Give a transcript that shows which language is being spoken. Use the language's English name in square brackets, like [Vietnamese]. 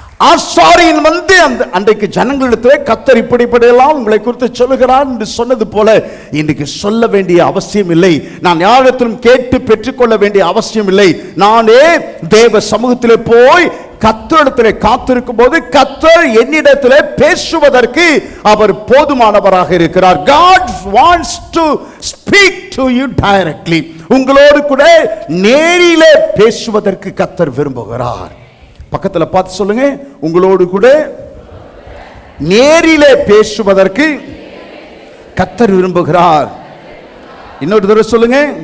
[Tamil] ஆசாரியன் வந்து அன்றைக்கு ஜனங்களிடத்திலே கர்த்தர் இப்படிப்படியெல்லாம் உங்களை குறித்து சொல்லுகிறார் என்று சொன்னது போல இன்றைக்கு சொல்ல வேண்டிய அவசியம் இல்லை. நான் யாரிடத்திலும் கேட்டு பெற்றுக்கொள்ள வேண்டிய அவசியம் இல்லை. நானே தேவ சமூகத்திலே போய் கர்த்தரிடத்திலே காத்திருக்கும் போது கர்த்தர் என்னிடத்திலே பேசுவதற்கு அவர் போதுமானவராக இருக்கிறார். [English] God wants to speak to you directly. [Tamil] உங்களோடு கூட நேரிலே பேசுவதற்கு கர்த்தர் விரும்புகிறார். பக்கத்துல பார்த்து சொல்லுங்க, உங்களோடு கூட நேரிலே பேசுவதற்கு கர்த்தர் விரும்புகிறார். இன்னொரு தடவை சொல்லுங்க.